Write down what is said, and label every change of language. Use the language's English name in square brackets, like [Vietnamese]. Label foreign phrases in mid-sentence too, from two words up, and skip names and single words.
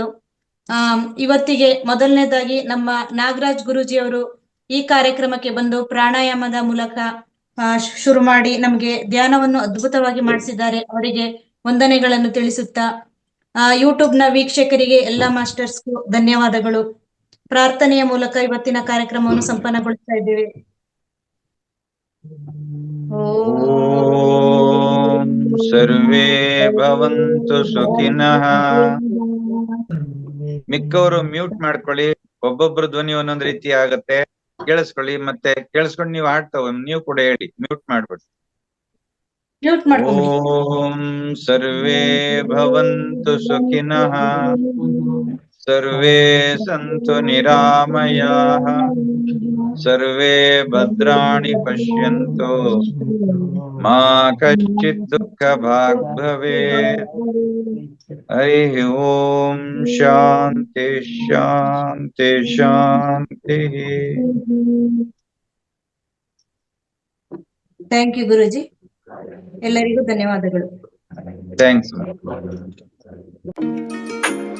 [Kannada] ಇವತ್ತಿಗೆ ಮೊದಲನೇದಾಗಿ ನಮ್ಮ ನಾಗರಾಜ್ ಗುರೂಜಿ ಅವರು ಈ ಕಾರ್ಯಕ್ರಮಕ್ಕೆ ಬಂದು ಪ್ರಾಣಾಯಾಮದ ಮೂಲಕ ಶುರು ಮಾಡಿ ನಮಗೆ ಧ್ಯಾನವನ್ನು ಅದ್ಭುತವಾಗಿ ಮಾಡಿಸಿದ್ದಾರೆ. ಅವರಿಗೆ ವಂದನೆಗಳನ್ನು ತಿಳಿಸುತ್ತಾ ಯೂಟ್ಯೂಬ್ನ ವೀಕ್ಷಕರಿಗೆ ಎಲ್ಲಾ ಮಾಸ್ಟರ್ಸ್ಗೂ ಧನ್ಯವಾದಗಳು. ಪ್ರಾರ್ಥನೆಯ ಮೂಲಕ ಇವತ್ತಿನ ಕಾರ್ಯಕ್ರಮವನ್ನು ಸಂಪನ್ನಗೊಳಿಸ್ತಾ ಇದ್ದೇವೆ. [Sanskrit] ಓಂ ಸರ್ವೇ ಭವಂತು ಸುಖಿನಃ. [Kannada] ಮಿಕ್ಕವರು ಮ್ಯೂಟ್ ಮಾಡ್ಕೊಳ್ಳಿ. ಒಬ್ಬೊಬ್ರು ಧ್ವನಿ ಒಂದೊಂದ್ ರೀತಿ ಆಗತ್ತೆ, ಕೇಳಿಸ್ಕೊಳ್ಳಿ. ಮತ್ತೆ ಕೇಳಿಸ್ಕೊಂಡು ನೀವು ಹಾಡ್ತಾವ ನೀವು ಕೂಡ ಹೇಳಿ, ಮ್ಯೂಟ್ ಮಾಡ್ಬಿಡಿ. ಮ್ಯೂಟ್ ಮಾಡ್ಕೊಂಬಿಡಿ. [Sanskrit] ಓಂ ಸರ್ವೇ ಭವಂತು ಸುಖಿನಃ, ಸರ್ವೇ ಸಂತು ನಿರಾಮಯಾಃ, ಸರ್ವೇ ಭದ್ರಾಣಿ ಪಶ್ಯಂತು, ಮಾ ಕಶ್ಚಿತ್ ದುಃಖ ಭಾಗ್ ಭವೇತ್. ಹರಿ ಓಂ ಶಾಂತಿ ಶಾಂತಿ ಶಾಂತಿ. [English] thank you [Kannada] ಗುರೂಜಿ, ಎಲ್ಲರಿಗೂ ಧನ್ಯವಾದಗಳು. ಥ್ಯಾಂಕ್ಸ್.